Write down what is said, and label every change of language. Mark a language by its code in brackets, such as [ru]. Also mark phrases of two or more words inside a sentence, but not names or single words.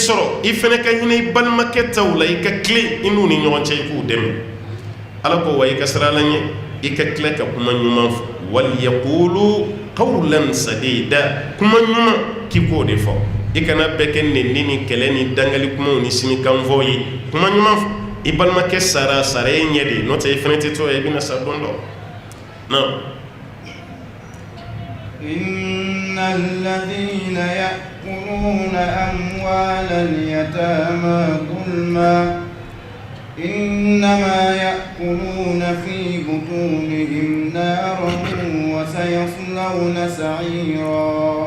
[bm] sɔrɔ i fana ka hinɛ i balimakɛ taw la i ka tilen i n'u ni ɲɔgɔn cɛ i k'u dɛmɛ Ala ko wa i ka sira la ɲɛ i ka tila ka kuma ɲuman fɔ [ar] وليقولوا قولا سديدا [bm] kuma ɲuman k'i k'o de fɔ i kana bɛɛ kɛ nɛni ni kɛlɛ ni dangali kumaw ni sinikanfɔw ye kuma ɲuman fɔ i balimakɛ sara sara e ɲɛ de n'o tɛ i fana tɛ to i bɛna sa don dɔ na [ar] إن الذين يأكلون أموال اليتامى ظلما إنما يأكلون في بطونهم نارا وسيصلون سعيرا